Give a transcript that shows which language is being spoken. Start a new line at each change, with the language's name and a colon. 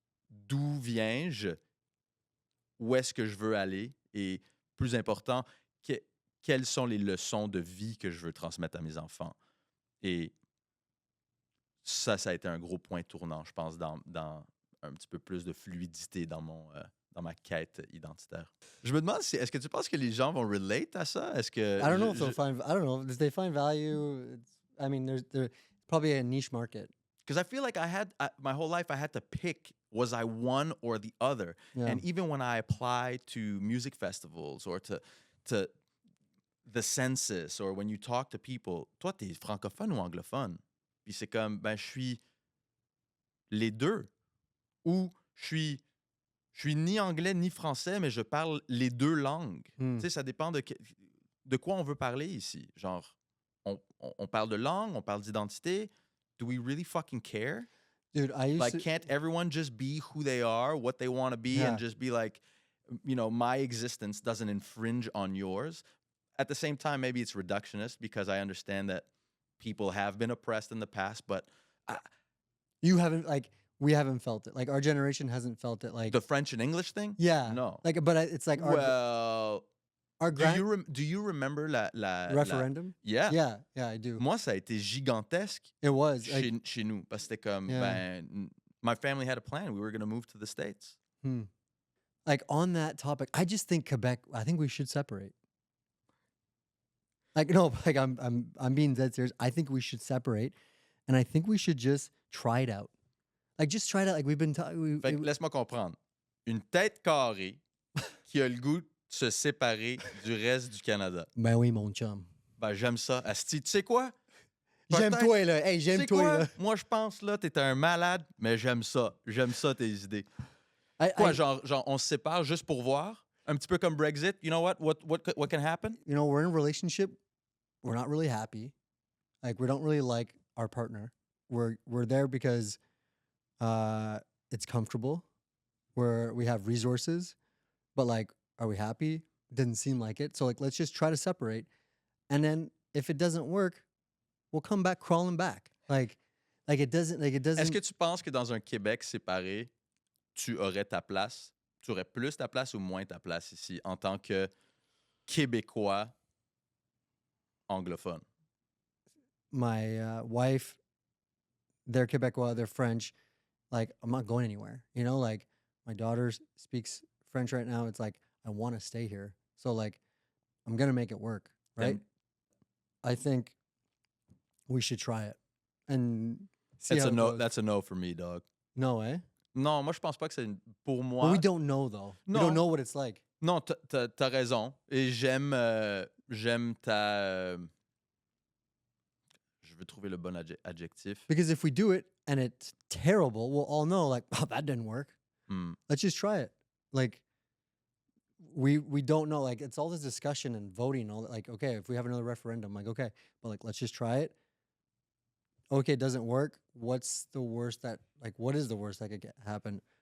French: d'où viens-je, où est-ce que je veux aller, et plus important, quelles sont les leçons de vie que je veux transmettre à mes enfants. Et ça a été un gros point tournant, je pense, dans un petit peu plus de fluidité dans ma quête identitaire. Je me demande, est-ce que tu penses que les gens vont relate à ça? Est-ce que...
English: I don't know if they'll find, I don't know, if they find value. I mean, there's probably a niche market. Because I feel like my whole life I had to pick, was I one or the other? Yeah. And even when I apply to music festivals or to the census, or when you talk to people,
French: toi, t'es francophone ou anglophone? Puis c'est comme, ben, je suis les deux. Ou je suis ni anglais ni français, mais je parle les deux langues. Tu sais, ça dépend de quoi on veut parler ici. Genre, on parle de langue, on parle d'identité.
English: Do we really fucking care? Dude, I used to... Can't everyone just be who they are, what they want to be, and just be like, my existence doesn't infringe on yours? At the same time, maybe it's reductionist because I understand that people have been oppressed in the past, but... You haven't, like, we haven't felt it. Like, our generation hasn't felt it. Like the French and English thing? Yeah. No. Like, but it's like our do you remember la referendum? Yeah. Yeah, I do.
French: Moi, ça a été gigantesque.
English: It was.
French: Chez nous. Parce que c'était comme,
English: my family had a plan. We were going to move to the States. Like, on that topic, I just think Quebec, I think we should separate. Like, no, like, I'm being dead serious. I think we should separate, and I think we should just try it out. Like, just try it out. Like, we've been talking...
French: Fait que laisse-moi comprendre. Une tête carrée qui a le goût de se séparer du reste du Canada. Ben oui, mon chum. Ben, j'aime ça. Asti, tu sais quoi? J'aime toi, là. Hey, j'aime toi, là. Moi, je pense, là, t'es un malade, mais j'aime ça. J'aime ça, tes idées. Genre, on se sépare juste pour voir? Un petit peu comme Brexit.
English: You know what can happen? We're in a relationship. We're not really happy. Like, we don't really like our partner. We're there because it's comfortable. We have resources, but like, are we happy? Didn't seem like it. So like, let's just try to separate. And then if it doesn't work, we'll come back crawling back. Like it doesn't.
French: Est-ce que tu penses que dans un Québec séparé, tu aurais ta place? Tu aurais plus ta place ou moins ta place ici en tant que Québécois anglophone?
English: My wife, they're Quebecois, they're French. Like, I'm not going anywhere. Like, my daughter speaks French right now. It's like, I want to stay here. So like, I'm going to make it work. Right. I think we should try it and see how it goes. That's a no for me, dog. No, eh?
French: Non, moi, je pense pas que c'est pour moi.
English: But we don't know, though.
French: Non.
English: We don't know what it's like.
French: Non, t'as raison. Et j'aime ta... je veux trouver le bon adjectif.
English: Because if we do it, and it's terrible, we'll all know like, oh, that didn't work. Hmm. Let's just try it. Like we don't know. Like it's all this discussion and voting. All that, like okay, if we have another referendum, like okay, but like let's just try it. Okay, it doesn't work. What's the worst that like what is the worst that could happen?